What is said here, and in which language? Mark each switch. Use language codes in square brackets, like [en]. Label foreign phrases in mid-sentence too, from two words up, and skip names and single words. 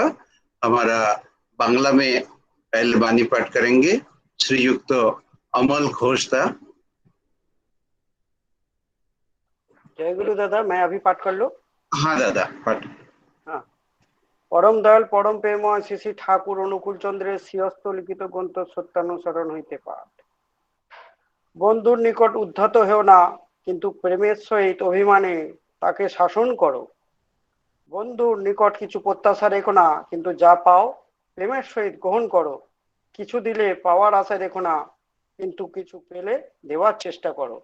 [hi] हमारा बांग्ला में पहले बानी पाठ करेंगे श्रीयुक्त अमल घोष दा। जय गुरु दादा, मैं अभी पाठ कर लो। हाँ दादा पाठ। [bn] हाँ। পরম দয়াল পরম প্রেমময় শ্রী শ্রী ঠাকুর অনুকূল চন্দ্রের শ্রীহস্ত লিখিত গ্রন্থ সত্যানুসরণ হইতে পাঠ। বন্ধুর নিকট উদ্ধত হেও না, কিন্তু প্রেমের সহিত অভিমানে তাকে শাসন করো। বন্ধুর নিকট কিছু প্রত্যাশা রেখো না, কিন্তু যা পাও প্রেমের সহিত গ্রহণ করো। কিছু দিলে পাওয়ার আশা রেখো না, কিন্তু কিছু পেলে দেওয়ার চেষ্টা করো।